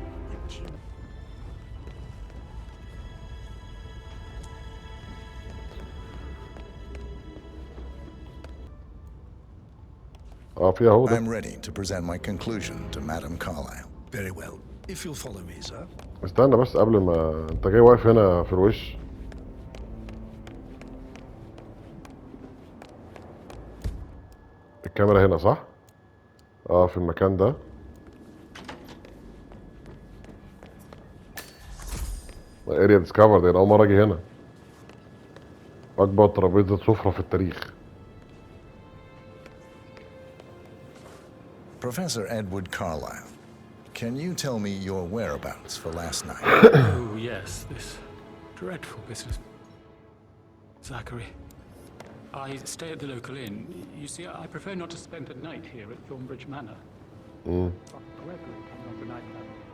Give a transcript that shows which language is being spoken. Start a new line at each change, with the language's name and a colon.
English: Thank you.
Arabic: اه فيها اهو ده.
English: I'm ready to present my conclusion to Madame Carlyle. Very well. If you'll follow me, sir.
Arabic: استنى بس قبل ما انت جاي واقف هنا في الوش. الكاميرا هنا صح؟ اه في المكان ده.
English: Area discovered.
Arabic: انا اول مره اجي هنا. اكبر ترابيزه سفره في التاريخ.
English: Professor Edward Carlyle, can you tell me your whereabouts for last night? Oh, yes, this dreadful business. Zachary, I stay at the local inn. You see, I prefer not to spend the night here at Thornbridge Manor. Gregory coming on the nightclub.